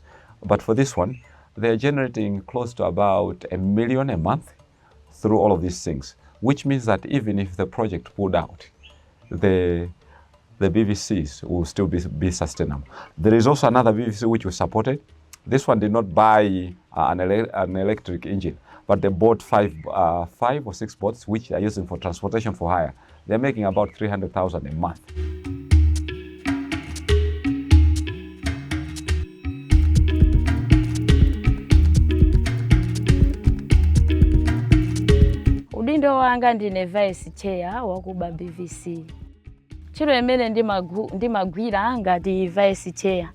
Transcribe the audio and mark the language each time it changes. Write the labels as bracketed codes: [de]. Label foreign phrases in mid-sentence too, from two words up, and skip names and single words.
[en] But for this one, they're generating close to about $1 million a month through all of these things, which means that even if the project pulled out, the BVCs will still be sustainable. There is also another BVC which we supported. This one did not buy an electric engine, but they bought 5 or 6 boats which they are using for transportation for hire. They're making about $300,000 a month. [ny] Udindo wanga ndine [en] vice chair [ny] wakuba BVC. Chiro emene ndimagwira ngati [en] vice chair.